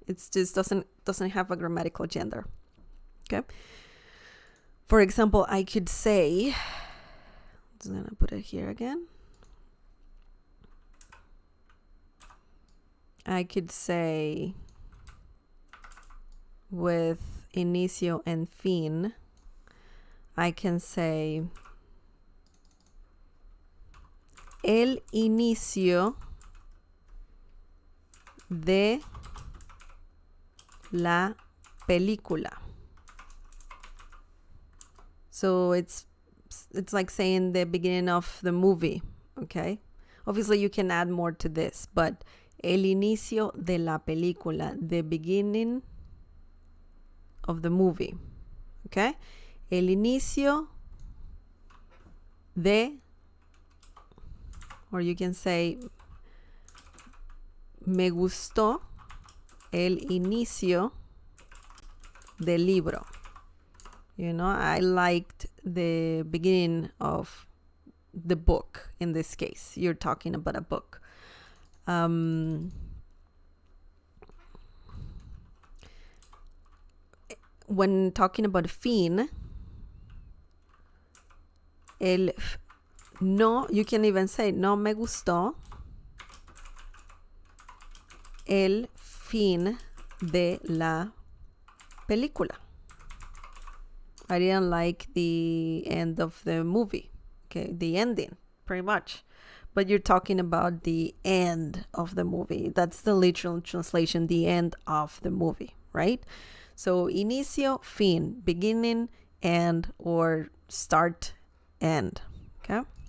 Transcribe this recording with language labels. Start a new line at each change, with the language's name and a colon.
English: It just doesn't have a grammatical gender. Okay. For example, I could say, I'm gonna put it here again. I could say with inicio and fin, I can say
Spanish: el inicio de la película.
English: So it's like saying the beginning of the movie, okay? Obviously you can add more to this, but
Spanish: el inicio de la película,
English: the beginning of the movie, okay?
Spanish: El inicio de,
English: or you can say,
Spanish: me gustó el inicio del libro.
English: You know, I liked the beginning of the book. In this case, you're talking about a book. When talking about fin, no, you can even say
Spanish: no me gustó el fin de la película.
English: I didn't like the end of the movie. Okay, the ending, pretty much. But you're talking about the end of the movie. That's the literal translation, the end of the movie, right? So inicio, fin, beginning, end, or start, end. Okay.